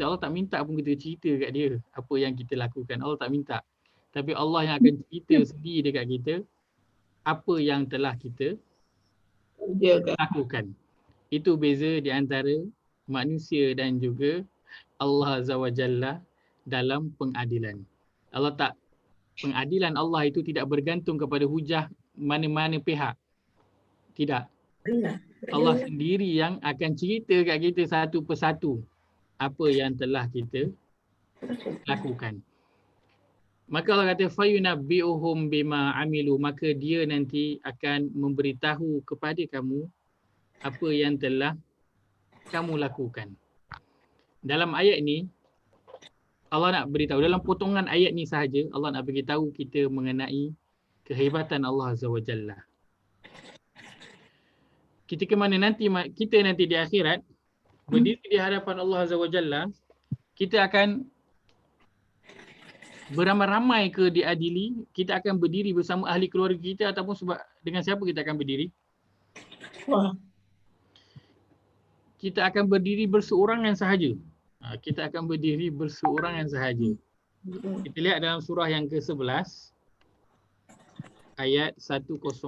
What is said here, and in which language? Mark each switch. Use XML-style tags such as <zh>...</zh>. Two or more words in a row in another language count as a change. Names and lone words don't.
<ms>Allah tak minta pun kita cerita kat dia apa yang kita lakukan. Allah tak minta. Tapi Allah yang akan cerita sendiri dekat kita apa yang telah kita lakukan. Itu beza di antara manusia dan juga Allah</ms> <ar>عز وجل</ar> <ms>dalam pengadilan. Pengadilan Allah itu tidak bergantung kepada hujah mana-mana pihak. Tidak. Allah sendiri yang akan cerita kat kita satu persatu apa yang telah kita lakukan. Maka Allah kata</ms> <ar>فينبئهم بما عملوا,</ar> <ms>maka dia nanti akan memberitahu kepada kamu apa yang telah kamu lakukan. Dalam ayat ni Allah nak beritahu, dalam potongan ayat ni sahaja Allah nak beritahu kita mengenai kehebatan Allah</ms> <ar>عز وجل.</ar> <ms>Kita ke mana nanti, kita nanti di akhirat berdiri di hadapan Allah</ms> <ar>عز وجل,</ar> <ms>kita akan beramai-ramai ke diadili, kita akan berdiri bersama ahli keluarga kita ataupun sebab dengan siapa kita akan berdiri? Kita akan berdiri berseorangan sahaja. Kita akan berdiri berseorangan sahaja. Kita lihat dalam surah yang ke-11 ayat 105.</ms>